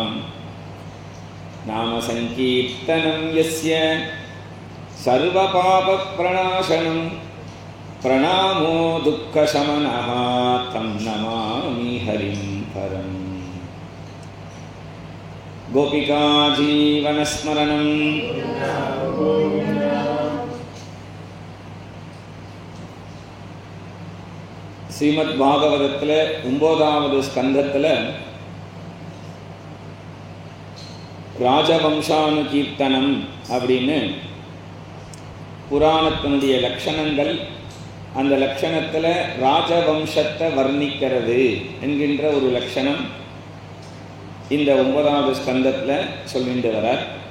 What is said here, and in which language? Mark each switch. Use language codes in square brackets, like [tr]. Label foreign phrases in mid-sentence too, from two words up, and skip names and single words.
[sa] नाम संकीर्तनं यस्य सर्वपापप्रणाशनं प्रणामो दुःखशमनः तं नमामि हरिं परम्। गोपिका जीवनस्मरणं [ta] श्रीमद् भागवतத்தில் 9வது ஸ்கந்தத்தில் ராஜவம்சானுகீர்த்தனம் அப்படின்னு புராணத்தினுடைய லட்சணங்கள், அந்த லட்சணத்தில் ராஜவம்சத்தை வர்ணிக்கிறது என்கின்ற ஒரு லட்சணம் இந்த 9வது ஸ்கந்தத்தில் சொல்லிட்டு வரார்.